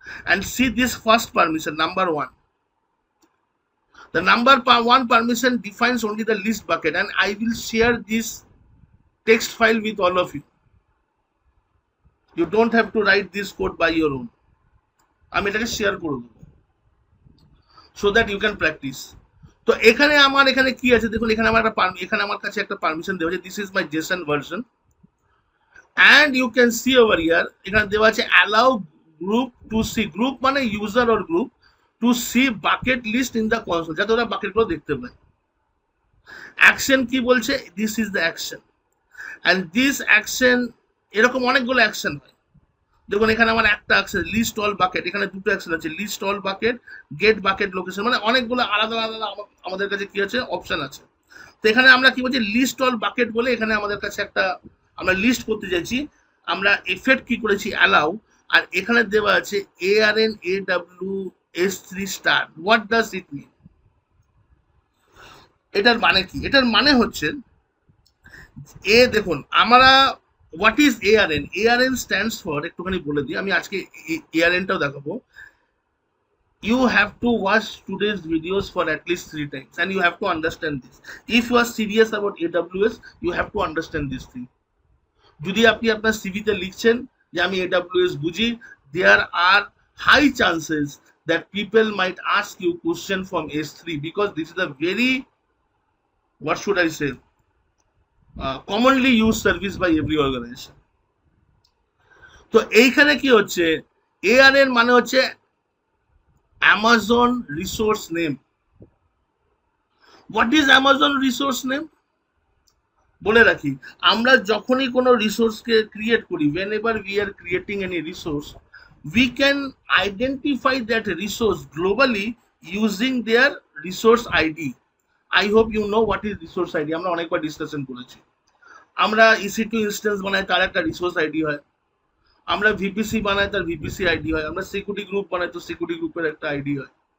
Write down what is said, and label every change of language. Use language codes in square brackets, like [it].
[en] And see this first permission, number one. The number one permission defines only the list bucket, and I will share this text file with all of you. You don't have to write this code by your own. [bn] আমি এটাকে share করে দেবো [en] so that you can practice. [bn] তো এখানে কি আছে দেখুন, এখানে আমার কাছে একটা পারমিশন দেওয়া আছে, [en] this is my JSON version. And you can see over here, [bn] এখানে দেওয়া আছে [en] allow group to see, group মানে user or group, to see bucket list in the console, [bn] যাতে ওরা বাকেট গুলো দেখতে পায়। অ্যাকশন কি বলছে? [en] this is the action, and this action, [bn] এরকম অনেকগুলো অ্যাকশন হয়। দেখুন এখানে আমার একটা অ্যাকশন লিস্ট অল বাকেট, এখানে দুটো অ্যাকশন আছে, list all bucket, gate bucket location, মানে অনেকগুলো আলাদা আলাদা আমাদের কাছে কি আছে, অপশন আছে। তো এখানে আমরা কি বলছি, লিস্ট অল বাকেট বলে এখানে আমাদের কাছে একটা, আমরা লিস্ট করতে চাইছি। আমরা এফেক্ট কি করেছি অ্যালাউ, আর এখানে দেওয়া আছে ARN AWS3 star. [en] What does it mean? [bn] এটার মানে কি? এটার মানে হচ্ছে দেখুন আমরা [en] What is ARN? [bn] ARN stands for, একটুখানি বলে দিই, আমি আজকে ARN-টাও দেখাবো। [en] You have to watch today's videos for at least 3 times and you have to understand this. If you are serious about AWS, you have to understand this thing. [bn] যদি আপনি আপনার সিভিতে লিখছেন যে আমি AWS বুঝি, [en] there are high chances that people might ask you question from S3 because this is a very, what should I say, commonly used service by every organization. [bn] তো এইখানে কি হচ্ছে, ARN মানে হচ্ছে Amazon resource name. [en] What is Amazon resource name? [bn] বলে রাখি, আমরা যখনই কোনো রিসোর্সকে ক্রিয়েট করি, [en] whenever we are creating any resource, we can identify that resource globally using their resource ID. I hope you know what is resource ID. [bn] আমরা অনেকবার discussion করেছি। আমরা EC2 ইনস্ট্যান্স বানাই, তার একটা রিসোর্স আইডি হয়। আমরা ভিপিসি বানাই, তার ভিপিসি আইডি হয়। আমরা সিকিউরিটি গ্রুপ বানাই, তো সিকিউরিটি গ্রুপের একটা আইডি হয়।